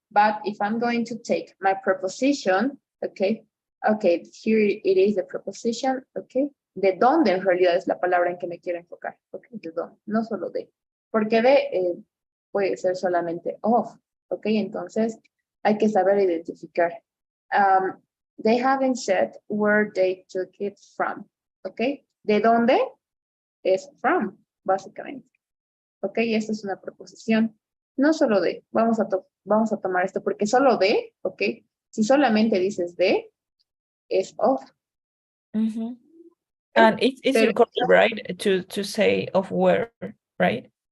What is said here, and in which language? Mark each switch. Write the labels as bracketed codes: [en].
[en] But if I'm going to take my preposition, okay, here it is the preposition, okay? [es] De dónde en realidad es la palabra en que me quiero enfocar, okay, de dónde, no solo de, porque de puede ser solamente of, okay, entonces hay que saber identificar. [en] They haven't said where they took it from, okay? [es] ¿De dónde? Es from, básicamente. Ok, esta es una preposición. No solo de, vamos a tomar esto, porque solo de, ok, si solamente dices de, es of. Mhm. ¿Ok? [en] And it's [es] Pero, [en] incorrect, right? To say of where, right?